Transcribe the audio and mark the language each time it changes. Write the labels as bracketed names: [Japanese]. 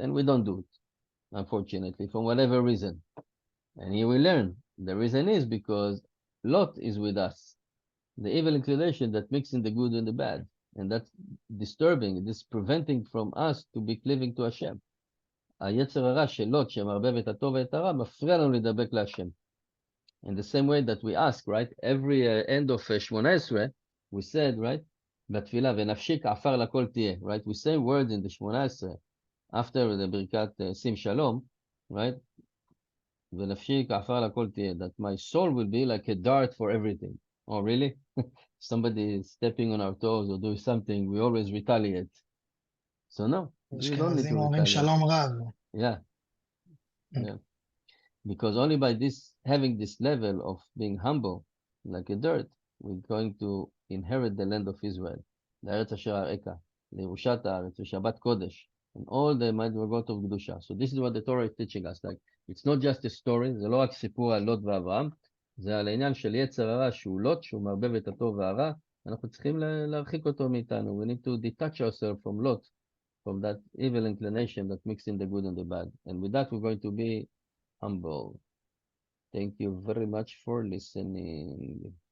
[English] And we don't do it, unfortunately, for whatever reason. And here we learn. The reason is because Lot is with us. The evil inclination that mixing the good and the bad. And that's disturbing. This preventing from us to be cleaving to Hashem. [Hebrew] היצר הרע של לוט שמערבב את הטוב ואת הרע מפריע לנו לדבק להשם. [English] In the same way that we ask, right? Every end of 18, we said, right? [Hebrew] בתפילה, ונפשיק עפר לכל תהיה. [English] Right? We say words in the 18 after the ברכת שים שלום, right? [Hebrew] ונפשיק עפר לכל תהיה. [English] That my soul will be like a dart for everything. Oh, really? Somebody is stepping on our toes or doing something, we always retaliate. So no, we don't need to retaliate. [Hebrew] שלום רב. [English] Yeah. Yeah. Because only by having this level of being humble, like a dirt, we're going to inherit the land of Israel. [Hebrew] לארץ אשר אראך, לירושת הארץ, ושבת קודש, [English] and all the [Hebrew] מדרגות of קדושה. [English] So this is what the Torah is teaching us. Like, it's not just a story, [Hebrew] זה לא רק סיפור על לוט ואברהם, זה על העניין של יצר הרע שהוא לוט, שהוא מערבב את הטוב והרע, אנחנו צריכים להרחיק אותו מאיתנו. [English] We need to detach ourselves from Lot, from that evil inclination that mixing the good and the bad. And with that, we're going to be humble. Thank you very much for listening.